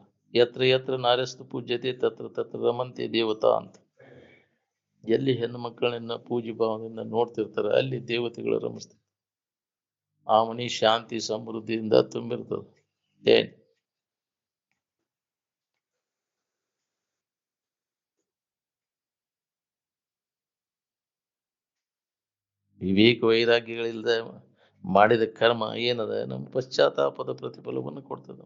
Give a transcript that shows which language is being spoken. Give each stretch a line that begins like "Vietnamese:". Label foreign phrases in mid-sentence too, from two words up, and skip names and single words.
Sanskrit: ಯತ್ರ ಯತ್ರ ನಾರ್ಯಸ್ತು ಪೂಜ್ಯತೆ ತತ್ರ ತತ್ರ ರಮಂತೆ ದೇವತಾ ಅಂತ.
Kannada: ಎಲ್ಲಿ ಹೆಣ್ಣು ಮಕ್ಕಳನ್ನ ಪೂಜೆ ಭಾವದಿಂದ ನೋಡ್ತಿರ್ತಾರೆ ಅಲ್ಲಿ ದೇವತೆಗಳು ರಮಿಸ್ತಾರೆ. ಆ ಮನಿ ಶಾಂತಿ ಸಮೃದ್ಧಿಯಿಂದ ತುಂಬಿರ್ತದೆ. ಏನ್ ವಿವೇಕ ವೈರಾಗ್ಯಗಳಿಲ್ದ ಮಾಡಿದ ಕರ್ಮ ಏನದ ನಮ್ಮ ಪಶ್ಚಾತ್ತಾಪದ ಪ್ರತಿಫಲವನ್ನು ಕೊಡ್ತದ.